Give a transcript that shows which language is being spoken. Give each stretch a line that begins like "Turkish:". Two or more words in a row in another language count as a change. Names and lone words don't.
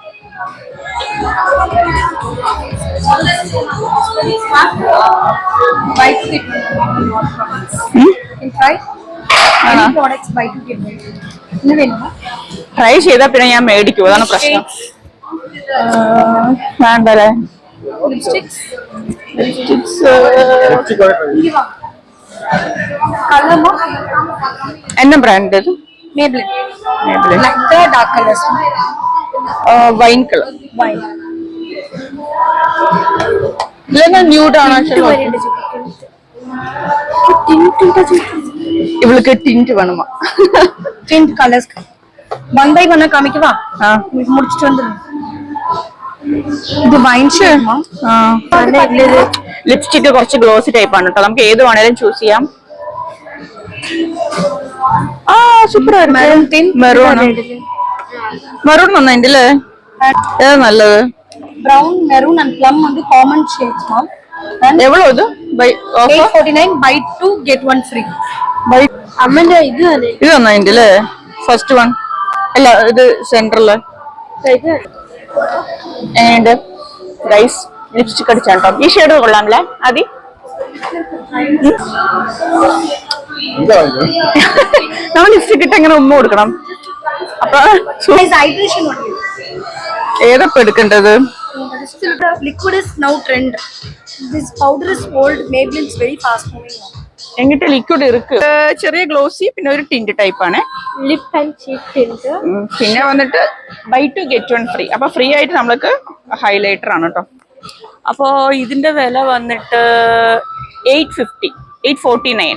Malayalam: ട്രൈ ചെയ്താ പിന്നെ ഞാൻ മേടിക്കും, അതാണ് പ്രശ്നം.
Tamil: വേണ്ടല്ലേ என்ன பிராண்ட் இது? Maybelline. Maybelline.
English: Like the dark colors. Wine color. Wine.
Tamil: இல்லைன்னா நியூட் ஆனா இவளுக்கு டிண்ட் வேணுமா?
English: tint colors
Tamil: 1 by 1 காமிக்கவா? முடிச்சிட்டு வந்துரு.
Malayalam: ഇത് വൈൻ ഷേഡ്മാ. ലിപ്സ്റ്റിക് കുറച്ച്
English: glossy type
Malayalam: ആണ് കേട്ടോ. നമുക്ക് ഏത് വേണേലും ചൂസ് ചെയ്യാം.
English: super maroon
Malayalam: നന്നായിട്ട് അല്ലേ? ഏതാ നല്ലത്?
English: brown maroon and plum
Tamil: வந்து
English: common shades
Tamil: மா.
Malayalam: എവ്വളോ ഇത്?
English: 849 buy 2 get 1 free.
Malayalam: അമ്മന്റെ ഇത് നന്നായിട്ട് അല്ലേ?
English: first one
Malayalam: അല്ല, ഇത് സെന്ററില്. ഗൈസ് ലിപ്സ്റ്റിക് അടിച്ചാട്ടോ. ഈ ഷെയ്ഡ് കൊള്ളാമല്ലേ? ആദ്യം നമ്മൾ ലിപ്സ്റ്റിക് ഇട്ട് എങ്ങനെ ഉമ്മ കൊടുക്കണം. അപ്പൊ ഏതപ്പോ എടുക്കേണ്ടത്?
English: liquid is now trend. This powder is old. Maybelline is very fast moving now.
Malayalam: എങ്ങിട്ട് ലിക്വിഡ് ഇருக்கு. ചെറിയ ഗ്ലോസി, പിന്നെ ഒരു
English: tint type
Malayalam: ആണ്.
English: lip and cheek tint.
Malayalam: പിന്നെ വന്നിട്ട്
English: buy 2 get 1 free.
Malayalam: അപ്പൊ ഫ്രീ ആയിട്ട് നമ്മൾക്ക് ഹൈലൈറ്റർ ആണ് കേട്ടോ. അപ്പോ ഇതിന്റെ വില വന്നിട്ട് 849.